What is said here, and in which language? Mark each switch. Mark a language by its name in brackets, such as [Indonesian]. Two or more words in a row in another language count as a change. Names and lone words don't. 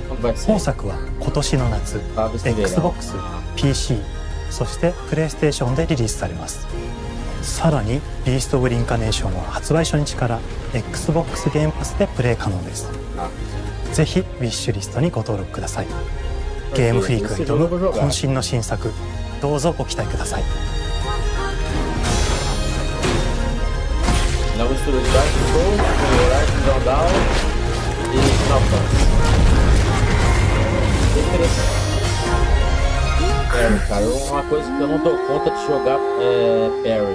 [Japanese] 本作は今年の夏 XBOX、PC、そしてプレイステーションでリリースされます。さらにビースト・オブ・リンカネーションは発売初日から XBOX ゲームパスでプレイ可能です。ぜひウィッシュリストにご登録ください。ゲームフリークが挑む渾身の新作、どうぞご期待ください。 [Portuguese] Na mistura de Dark Souls, Horizon Zero Dawn e Final Fantasy. Interessante. Parry, cara, uma coisa que eu não dou conta de jogar é Parry.